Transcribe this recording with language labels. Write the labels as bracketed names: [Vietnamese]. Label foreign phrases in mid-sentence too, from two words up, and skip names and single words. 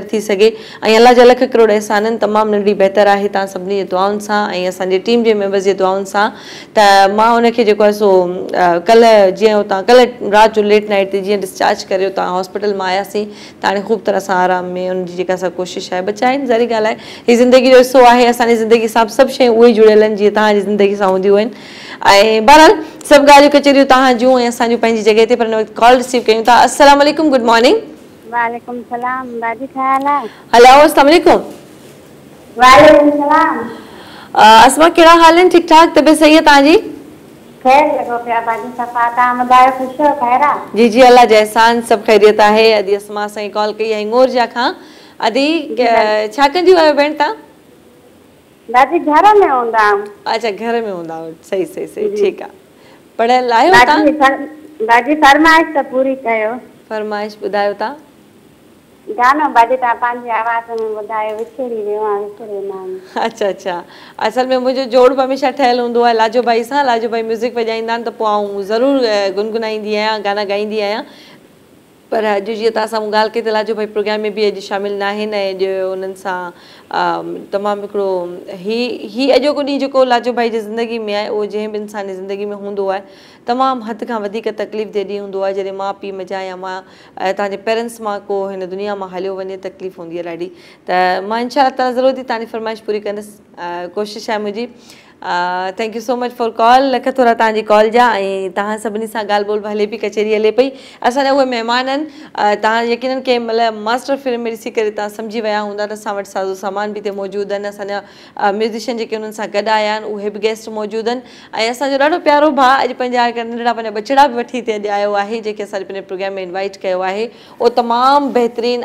[Sindhi] थी सघे ऐं अलाह जा लख करोड़ अहसान आहिनि तमामु नंढी बहितर आहे तव्हां सभिनी जे दुआउनि सां ऐं असांजे टीम जे मेंबर्स जे दुआउनि सां त मां उनखे जेको आहे सो कल्ह जीअं हुतां कल्ह राति जो लेट नाइट ते जीअं डिस्चार्ज करे तव्हां हॉस्पिटल मां आयासीं त हाणे ख़ूब तरह सां आराम में उनजी जेका असां कोशिशि आहे बचा आहिनि ज़ाहिर ॻाल्हि आहे हीअ ज़िंदगी जो हिसो आहे असांजी ज़िंदगी सां सभु शयूं उहे जुड़ियल आहिनि जीअं तव्हांजी ज़िंदगी सां हूंदियूं आहिनि ऐं बहरहाल सभु ॻाल्हियूं कचरियूं तव्हां जूं ऐं असांजूं पंहिंजी जॻह ते पर हिन वक़्तु कॉल रिसीव कयूं था [Arabic] السلام عليكم [English] good morning [Arabic] وعليكم السلام [Sindhi] दादी ख्याल है [Arabic] हेलो السلام عليكم وعليكم السلام [Sindhi] अस्मा कहिड़ा हाल आहिनि ठीकु ठाक तबियत सही आहे तव्हांजी खैर लॻो पिया बाजी सफ़ा तव्हां ॿुधायो ख़ुशि हो ख़ैर आहे जी जी अल्लाह जा एहसान सभु ख़ैरियत आहे अॼु अस्मा साईं कॉल कई आहे इंगोरजा खां अदी छा कंदियूं आहियो भेण तव्हां दादी घर में हूंदा आहियूं अच्छा घर में हूंदा आहियो सही सही सही ठीकु आहे पढ़ियल आहियो तव्हां दादी फरमाइश त पूरी कयो फरमाइश ॿुधायो तव्हां गानो बाजी तव्हां पंहिंजी आवाज़ में ॿुधायो विछड़ी वियो आहे विछड़ी न अच्छा अच्छा असल में मुंहिंजो जोड़ बि हमेशह ठहियलु हूंदो आहे लाजो भाई सां लाजो भाई म्यूज़िक वॼाईंदा आहिनि त पोइ आउं ज़रूरु गुनगुनाईंदी आहियां गाना ॻाईंदी आहियां पर अॼु जीअं तव्हां सां मूं ॻाल्हि कई त लाजो भाई प्रोग्राम में बि अॼु शामिलु न आहिनि ऐं अॼु उन्हनि सां तमामु हिकिड़ो ही अॼोको ॾींहुं जेको लाजो भाई जी ज़िंदगी में आहे उहो जंहिं बि इंसान जी ज़िंदगी में हूंदो आहे तमामु हद खां वधीक तकलीफ़ जे ॾींहुं हूंदो आहे जॾहिं माउ पीउ मज़ा या मां तव्हांजे पेरेंट्स मां को हिन दुनिया मां हलियो वञे तकलीफ़ हूंदी आहे ॾाढी त मां [Arabic] إن شاء تعالى [Sindhi] ज़रूरु थी तव्हांजी फरमाइश पूरी कंदसि कोशिशि आहे मुंहिंजी [English] thank you so much for call [Sindhi] लख थोरा तव्हांजी कॉल जा ऐं तव्हां सभिनी सां ॻाल्हि ॿोल हले पई कचेरी हले पई असांजा उहे महिमान आहिनि तव्हां यकीननि कंहिं महिल मास्टर फिल्म में ॾिसी करे तव्हां सम्झी विया हूंदा त असां वटि साज़ो सामान बि हिते मौजूदु आहिनि असांजा म्यूज़िशियन जेके उन्हनि सां गॾु आया आहिनि उहे बि गेस्ट मौजूदु आहिनि ऐं असांजो ॾाढो प्यारो भाउ अॼु पंहिंजा नंढड़ा पंहिंजा बचड़ा बि वठी हिते अॼु आयो आहे जेके असां पंहिंजे प्रोग्राम में इनवाइट कयो आहे उहो तमामु बहितरीनु